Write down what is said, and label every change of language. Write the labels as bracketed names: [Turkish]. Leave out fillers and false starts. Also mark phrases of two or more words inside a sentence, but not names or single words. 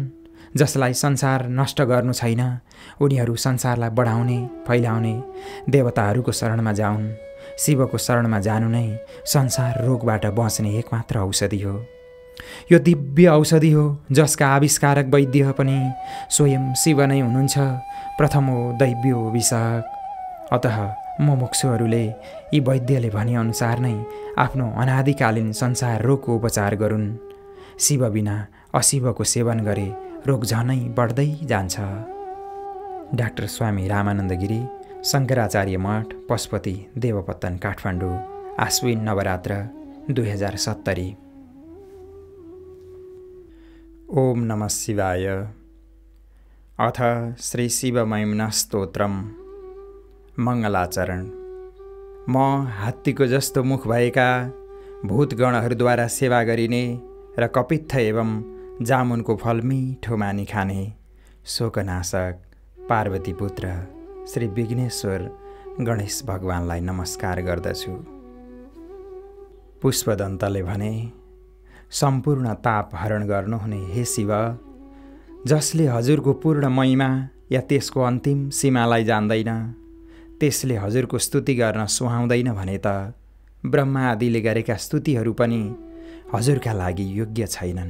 [Nepali] जसलाई संसार नष्ट गर्नु छैन उनीहरू संसारलाई बढाउने फैलाउने देवताहरूको शरणमा जाउन्। शिवको शरणमा जानु नै संसार रोगबाट बच्ने एकमात्र औषधि हो। यो दिव्य औषधि हो जसका आविष्कारक वैद्य पनि स्वयं शिव नै हुनुहुन्छ। [Sanskrit] प्रथमो दैव्यो विषक। [Nepali] अतः मुमुक्षुहरूले यी वैद्यले भनेअनुसार नै आफ्नो अनादिकालीन संसार रोगको उपचार गरून्। शिव बिना अशिवको सेवन गरे रोग झनै बढ्दै जान्छ। डाक्टर स्वामी रामानन्द गिरी, शङ्कराचार्य मठ, पशुपति, देवपत्तन, काठमाडौँ, आश्विन नवरात्र 2070। [Sanskrit] ओम नमः शिवाय। अथ श्री शिव महिमा स्तोत्रम। [Nepali] मङ्गलाचरण। म हात्तीको जस्तो मुख भएका भूतगणहरूद्वारा सेवा गरिने र कपित्थ एवं जामुनको फल मिठो मानी खाने शोकनाशक पार्वती पुत्र श्री विघ्नेश्वर गणेश भगवानलाई नमस्कार गर्दछु। पुष्पदन्तले भने, सम्पूर्ण ताप हरण गर्नुहुने हे शिव, जसले हजुरको पूर्ण महिमा या त्यसको अन्तिम सीमालाई जान्दैन त्यसले हजुरको स्तुति गर्न सुहाउँदैन भने त ब्रह्मा आदिले गरेका स्तुतिहरू पनि हजुरका लागि योग्य छैनन्।